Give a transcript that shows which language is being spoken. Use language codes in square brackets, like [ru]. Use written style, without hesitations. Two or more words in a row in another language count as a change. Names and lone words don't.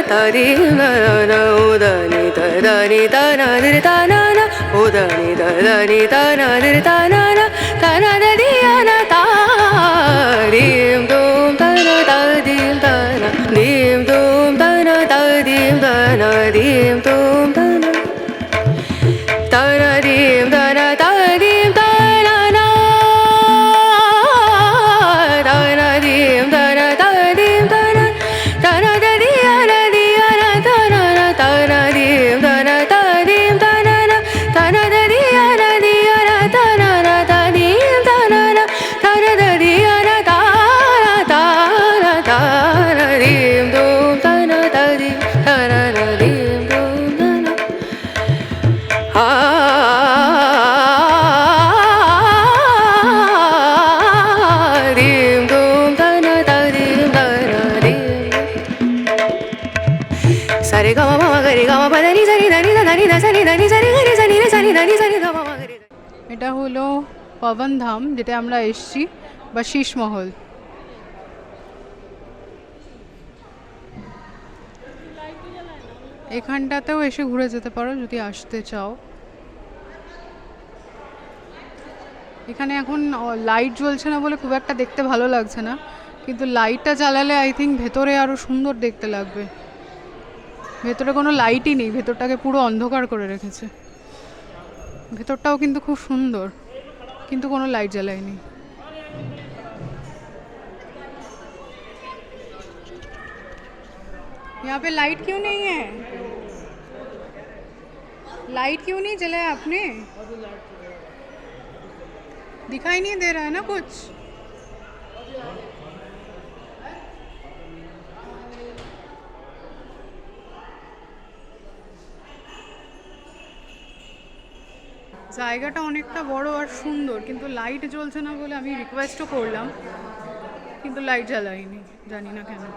[bn] dim da na o da ni da na dir da na na o da ni da na dir da na na da di na ta dim dum da na da dim da na dim dum da na da dim da na dim dum da na dim da na da dim da na na dim da na da dim da na da na da di na da na na da na dim da na da dim da na na da na da di na da na na da dim da na na da na da di na da na da na dim dum da na da dim da na na dim dum da na dim dum da na da dim da na dim sa re ga ma ga re ga ma pa da ni sa ni da ni da ni da sa ni da ni sa ni ga re sa ni re sa ni da ni sa ni da ma ga re এটা হলো পবন ধাম, যেটা আমরা এসছি, বা শীষমহল। এখানটাতেও এসে ঘুরে যেতে পারো যদি আসতে চাও। এখানে এখন লাইট জ্বলছে না বলে খুব একটা দেখতে ভালো লাগছে না, কিন্তু লাইটটা জ্বালালে [en] I think [bn] ভেতরে আরও সুন্দর দেখতে লাগবে। ভেতরে কোনো লাইটই নেই, ভেতরটাকে পুরো অন্ধকার করে রেখেছে। ভেতরটাও কিন্তু খুব সুন্দর, কিন্তু কোনো লাইট জ্বালায়নি। [hi] यहाँ पे लाइट क्यों नहीं है? लाइट क्यों नहीं जलाया आपने? दिखाई नहीं दे रहा है ना कुछ। [bn] জায়গাটা অনেকটা বড় আর সুন্দর, কিন্তু লাইট জ্বলছে না বলে আমি রিকোয়েস্টও করলাম, কিন্তু লাইট জ্বালায়নি, জানি না কেন।